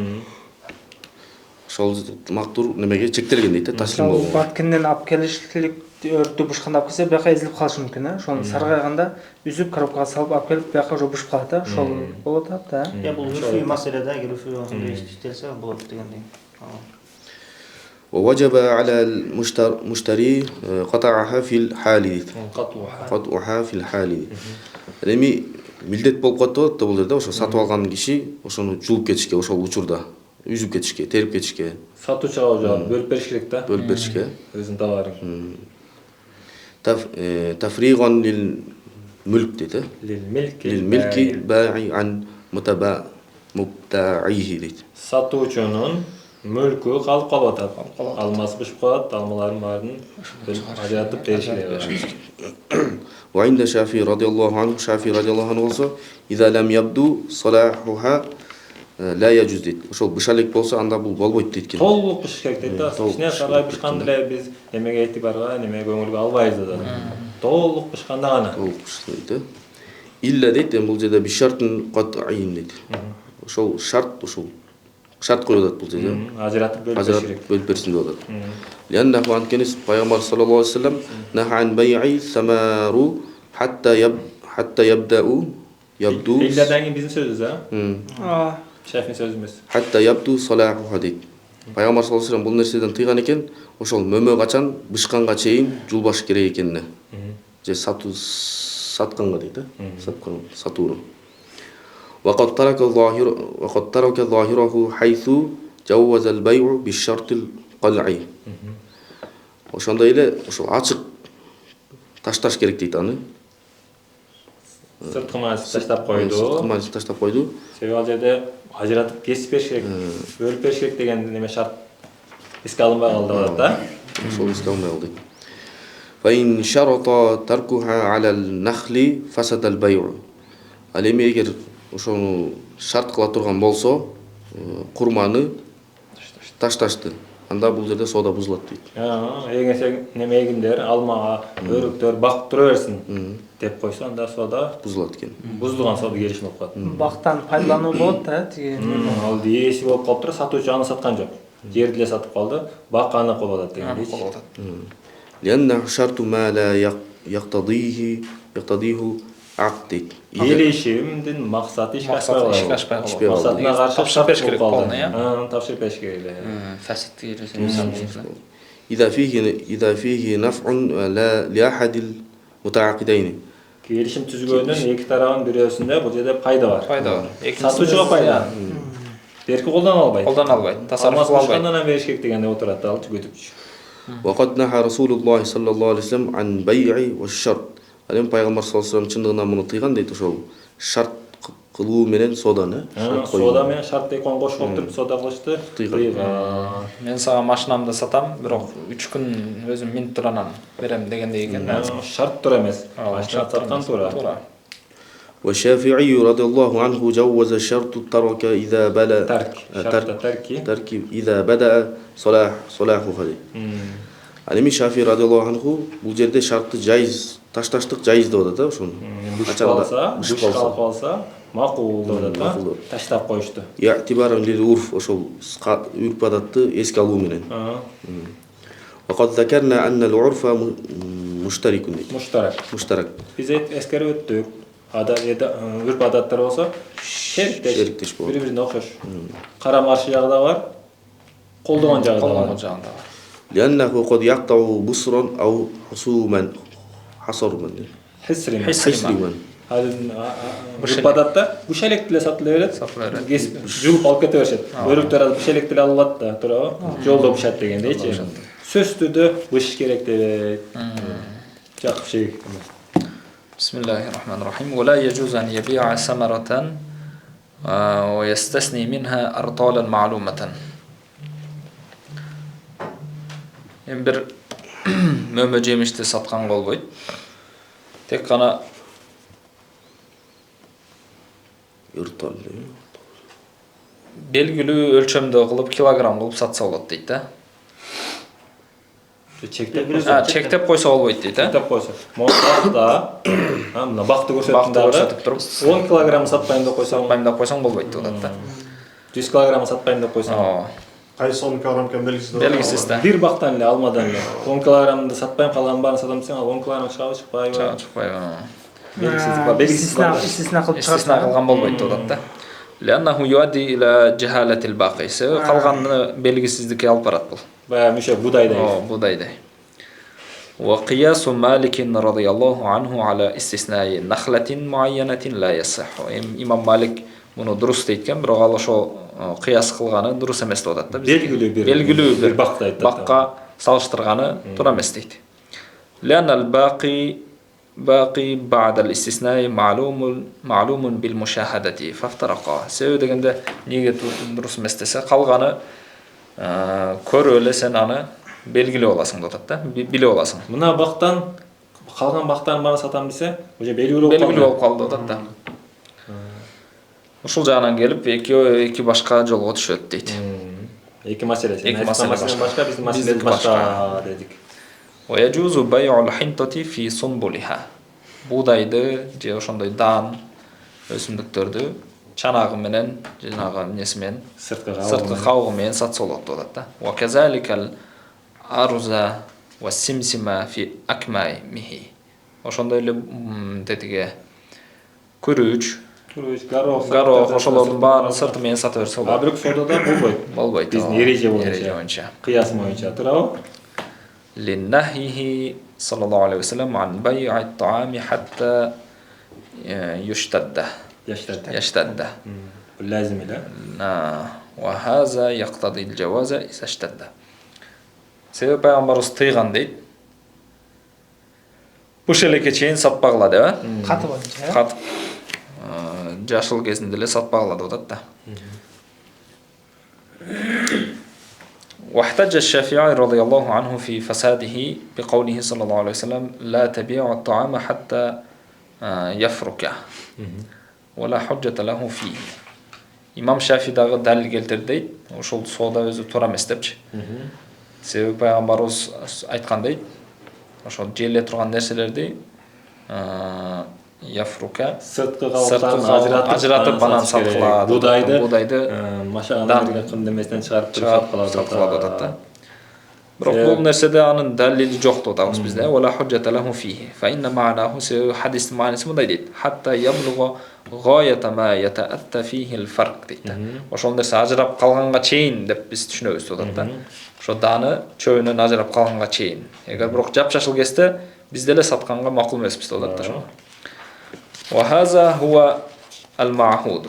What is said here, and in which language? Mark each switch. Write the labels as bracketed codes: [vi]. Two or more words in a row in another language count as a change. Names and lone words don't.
[ky] Ошол мактур немеге чектелген дейт, таслим болуу. Баткенден алып келишлик өрттү бышканда алып келсе, бияка эзилип калышы мүмкүн, ошону саргайганда үзүп коробкага салып алып келип, бияка уже бышып калат, ошол болот да. Бул үрфий маселе да, үрфий ошондой иштелсе болот дегендей. [ar] ووجب على المشتري قطعها في الحال. قطعها في الحال. [ky] Эми милдет болуп калат да бул жерде, ошо сатып алган киши ошону жулуп кетишке, ошол учурда үзүп кетишке, терип кетишке. Сатуучуга уже бөлүп бериш керек да. Бөлүп беришке. Өзүнүн товарын. [ar] تفريغا للملك дейт. للملك البائع عن مبتاعه дейт. [ky] Сатуучунун Мөлкө калып калып атат. Алмасы бышып калат, алмаларын баарын ажыратып бериш керек. [ar] وعند الشافعي رضي الله عنه الشافعي رضي الله عنه болса إذا لم يبدو صلاحها لا يجوز дейді. [ky] Ошол быша элек болсо анда бул болбойт дейт экен. Толук бышыш керек дейт да. Кичине саргай бышканда эле биз эмеге этибарга, неме көңүлгө албайбыз да. Толук бышканда гана. Толук бышса дейт. Илля дейт, бул жерде [ar] بشرط القطع [ky] дейт. Ошол шарт, ошол шарт коюлат бул жерде. Ажыратып бөлүп берсин деп атат. [ar] لأنه [ky] анткени пайгамбар [ar] صلى الله عليه وسلم نهى عن بيع الثمار حتى يبدأ يبدو [ky] Иллядан кийин биздин сөзүбүз, а? Шафин сөзү эмес. [ar] حتى يبدو صلاحها дейт. [ky] Пайгамбар [ar] صلى الله عليه وسلم [ky] бул нерседен тыйган экен, ошол мөмө качан бышканга чейин жулбаш керек экенине. Же сатканга дейт, сатууну. [ar] وقد ترك ظاهره حيث جوز البيع بالشرط القلعي. [ky] Ошондой эле ошол ачык ташташ керек дейт аны. Сырткы маалип таштап койду. Сырткы маалип таштап койду. Себеби ал жерде ажыратып кесип бериш керек, бөлүп бериш керек деген неме шарт эске алынбай калды деп атат да. Ошол эске алынбай калды. [ar] فإن شرط تركها على النخل فسد البيع. [ky] Ал эми эгер ошону шарт кыла турган болсо, курманы ташташты. Анда бул жерде соода бузулат дейт. Эгер неме эгиндер, алмага, өрүктөр багып тура берсин деп койсо, анда соода бузулат экен. Бузулган соода келишим болуп калат. Бактан пайдалануу болот да, тиги. Ал дээси болуп калыптыр, сатуучу аны саткан жок. Жерди эле сатып калды, бак аны колуп атат дегендейчи. [ar] لأنه شرط ما لا يقتضيه عقد дейт. [ky] Келишимдин максаты ишке ашпай калды. Максатына каршы тапшырып бериш керек болгон, тапшырып бериш керек эле. Фасидке келсе. [ar] إذا فيه نفع لأحد المتعاقدين. [ky] Келишим түзгөндөн эки тарабын бирөөсүндө бул жерде пайда бар. Сатуучуга пайда. Берки колдоно албайт. Тасарруф кыла албайт. Андан бериш керек дегенде отурат ал түгөтүп. [ar] وقد نهى رسول الله صلى الله عليه وسلم عن بيع والشرط. [ky] Алем пайгамбар [ar] صلى الله عليه وسلم [ky] чындыгынан муну тыйган дейт, ошол шарт кылуу менен сооданы. Соода менен шарт экөөнү кошуп отуруп соода кылышты. Тыйган. Мен сага машинамды сатам, бирок 3 күн өзүм минт туранан берем дегендей экен. Шарт тура эмес. Машина саткан тура. [ar] والشافعي رضي الله عنه جوز شرط الترك إذا بلغ ترك إذا بدأ صلاحه. [ky] Ал эми Шафи [ar] رضي الله عنه [ky] бул жерде шартты жайыз, ташташтык жайыз деп атат да, ошону. Бышып калса, макул деп атат да. Таштап коюшту. [ar] اعتبارا للعرف, [ky] ошол үрп адатты эске алуу менен. [ar] وقد ذكرنا أن العرف مشترك. مشترك. [ky] Биз эскерип өттүк. Үрп адаттар болсо, шериктеш болот. Бири-бирине окшош. Карама-каршы жагы да бар, колдогон жагы да бар. [ar] لأنه قد يقطع بصرا أو حصوما حصرما. [ky] Үрп адатта буш электи эле сатыла берет. Кесип жулуп алып кете беришет. Өрүктөр ал буш электи эле алат да, туурабы? Жолдо бушат дегендейчи. Сөз түрдө буш керек деп. Жакып шек. [ar] بسم الله الرحمن الرحيم. ولا يجوز أن يبيع ثمرة ويستثني منها أرطالا معلومة. [ky] Бир мөмө жемишти саткан болбойт. Тек гана белгилүү өлчөмдө кылып килограмм кылып сатса болот дейт да. Чектеп койсо болбойт дейт, Чектеп койсо. Бакта, мына бакты көрсөтүп туруп 10 килограмм сатпайм деп койсоң болбойт деп атат да. 100 килограмм сатпайм деп койсоң. Кайсы 10 килограмм экен белгисиз да. Бир бактан эле алмадан эле 10 килограммды сатпайм, калган баарын сатам десең, ал 10 килограмм чыгабы, чыкпайбы? Белгисиз кылган болбойт деп атат да. [ar] لأنه يؤدي إلى جهالة الباقي. [ky] Калганы белгисиздикке алып барат бул. Баягы мөшө будайдай. [ar] وقياس مالك رضي الله عنه على استثناء نخلة معينة لا يصح. [ky] إمام مالك муну дурус дейт, бирок ал ошо кыяс кылганы дурус эмес деп атат да. Белгилүү бир бакка салыштырганы туура эмес дейт. [ar] لأن الباقي بعد الاستثناء معلوم بالمشاهدة فافترقا. [ky] Себеби дегенде неге дурус эмес десе, калганы көрүп эле сен аны белгилеп аласың деп атат да, билип аласың. Мына бактан калган бактарын баарын сатам десе, уже белгилүү болуп калды деп атат да. Ушул жагынан келип эки башка жолго түшөт дейт. Эки маселе. Эки маселе башка, биздин маселебиз башка дедик. [ar] ويجوز بيع الحنطة في سنبلها. [ky] Buğdaydı же ошондой дан өсүмдүктөрдү чанагы менен жанагы эмеси менен сырткы кабыгы менен сатса болот деп атат да. [ar] وكذلك الأرز والسمسم في أكمامه. [ky] Ошондой эле тетиге күрүч, горох ошолордун баарын сырты менен сата берсе болот. А бирок содада болбойт. Биздин эреже боюнча. Кыяс боюнча, туурабы? [ar] لنهيه صلى الله عليه وسلم عن بيع الطعام حتى يشتد. لازم لا. وهذا يقتضي الجواز إذا اشتد. [ky] Себеби пайгамбарыбыз тыйган дейт. Буш элекке чейин сатпагыла деп, Каты боюнча. Кат. Жашыл кезинде эле сатпагыла деп атат да. [ar] واحتج الشافعي رضي الله عنه في فساده بقوله صلى الله عليه وسلم لا تبيع الطعام حتى يفركه ولا حجة له فيه. [ky] Имам Шафии дагы далил келтирди. Ошол соода өзү туура эмес депчи. Себеби пайгамбарыбыз айткандай, ошол желе турган нерселерди яфрука сырткы кабыктан ажыратып анан саткылат. Будайды машагандан берген кымдемесинен чыгарып саткылат атат да. Бирок бул нерседе анын далили жок деп атабыз бизде. [ar] ولا حجة له فيه فإن معناه [ky] хадис мааниси мындай дейт. [ar] حتى يبلغ غاية ما يتأتى فيه الفرك дейт. [ky] Ошол нерсе ажырап калганга чейин деп биз түшүнөбүз деп атат да. Ошо даны чөбүнөн ажырап калганга чейин. Эгер бирок жапжашыл кезде бизде эле сатканга макул эмеспиз деп атат да. [ar] وهذا هو المعهود.